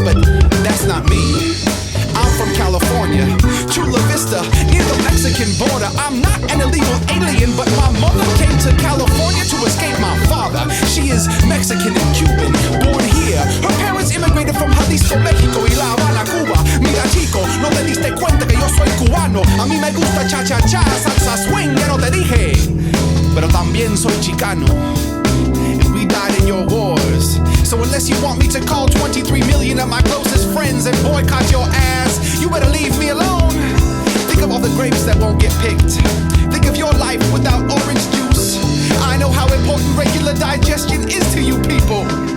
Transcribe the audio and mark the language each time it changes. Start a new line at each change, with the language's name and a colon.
English: But that's not me. I'm from California, Chula Vista, near the Mexican border. I'm not an illegal alien, but my mother came to California to escape my father. She is Mexican and Cuban, born here. Her parents immigrated from Jalisco, Mexico, y La Habana, Cuba.
Spanish: Mira chico, no te diste cuenta que yo soy cubano. A mí me gusta cha-cha-cha, salsa swing, ya no te dije. Pero también soy chicano.
English: We died in your wars. So unless you want me to call 23 million of my closest friends and boycott your ass, you better leave me alone. Think of all the grapes that won't get picked. Think of your life without orange juice. I know how important regular digestion is to you people.